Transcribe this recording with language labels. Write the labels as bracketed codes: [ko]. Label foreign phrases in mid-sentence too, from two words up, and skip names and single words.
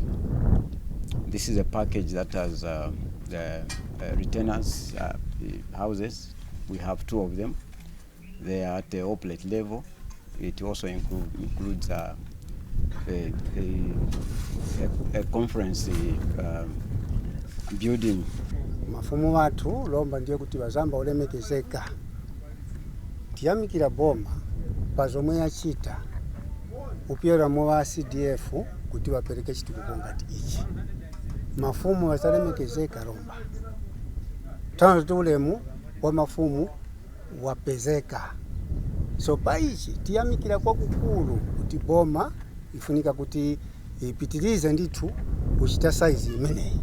[en] This is a package that has the retainers houses. We have 2 of them. They are at the opulent level. It also includes a conference building. [ny] Mafumu watu lomba ndiye kuti bazamba olemekezeka tiyamikira boma pazomwe yachita upyera mwa CDF kuti wapereke chitukuko ngati ichi mafumu wasalemekezeka lomba tano tulemu wa mafumu wapezeka So paichi tiyamikira kwakukulu kuti boma ifunika kuti ipitirize ndithu kuchita saizi imeneyi.